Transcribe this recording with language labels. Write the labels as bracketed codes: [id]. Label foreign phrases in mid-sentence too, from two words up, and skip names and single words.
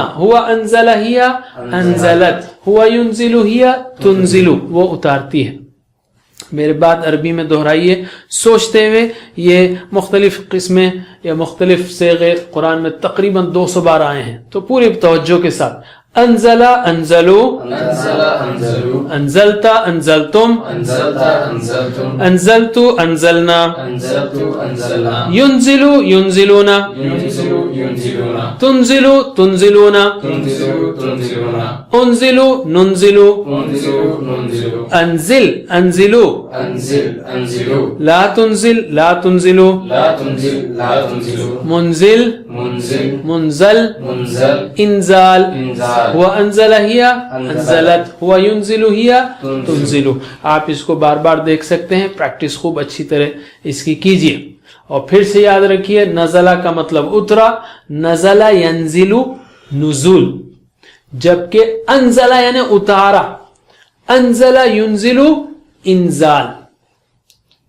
[ar] ہوا انزلہ ہی انزلت، ہوا ینزلو ہی تنزلو [ur] وہ اتارتی ہے. میرے بات عربی میں دہرائیے سوچتے ہوئے. یہ مختلف قسمیں یا مختلف صیغے قرآن میں تقریباً 200 بار آئے ہیں، تو پوری توجہ کے ساتھ. [ar] انزلہ انزلو، انزلہ انزلو، انزلتا انزلتم، انزلتا انزلتم، انزلتو انزلنا، انزلتو انزلنا، ینزلو ینزلونا، ینزلو ینزلونا، تنزلو تنزلونا، تنزلو تنزلونا، انزلو ننزلو، انزلو ننزلو، انزل انزلو، انزل انزلو، لا تنزل لا تنزلو، لا تنزل لا تنزلو، منزل منزل، منزل منزل، انزال انزال، ہوا انزلہ ہی انزلت، ہوا ینزلو ہی تنزلو. [ur] آپ اس کو بار بار دیکھ سکتے ہیں، پریکٹس خوب اچھی طرح اس کی کیجئے. اور پھر سے یاد رکھیے نزلہ کا مطلب اترا، [ar] نزلہ ینزلو نزول، [ur] جبکہ انزلہ یعنی اتارا، [ar] انزلہ ینزلو انزال.